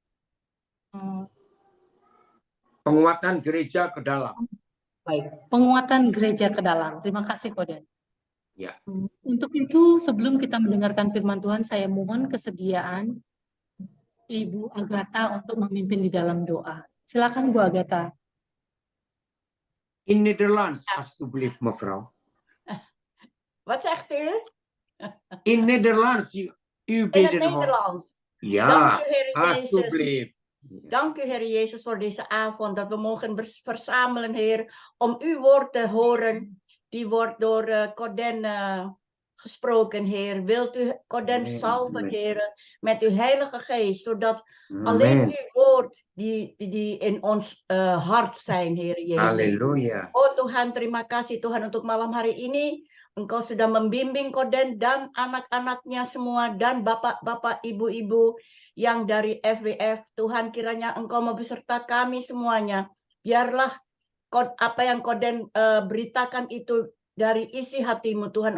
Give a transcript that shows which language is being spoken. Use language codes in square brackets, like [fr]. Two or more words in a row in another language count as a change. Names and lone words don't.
[id] Penguatan gereja ke dalam. penguatan gereja ke dalam. Terima kasih Koden. Ya. Untuk itu sebelum kita mendengarkan firman Tuhan, saya mohon kesediaan Ibu Agatha untuk memimpin di dalam doa. Silakan Bu Agatha. [nl] In Nederlands, alstublieft mevrouw. Wat zegt u? In Nederlands, u In het bidden Nederlands. Ja, Dank u, Heer Jezus. alstublieft. Dank u, Heer Jezus, voor deze avond. Dat we mogen verzamelen, Heer, om uw woord te horen. Die wordt door Corden gesproken, Heer. Wilt u Corden salven, Heer, met uw Heilige Geest, zodat alleen uw woord die in ons hart zijn, Heer Jezus. Halleluja. [id] Oh Tuhan, terima kasih Tuhan untuk malam hari ini. Engkau sudah membimbing Koden dan anak-anaknya semua dan bapak-bapak, ibu-ibu yang dari FWF. Tuhan, kiranya Engkau mau beserta kami semuanya. Biarlah apa yang Koden beritakan itu dari isi hatimu Tuhan.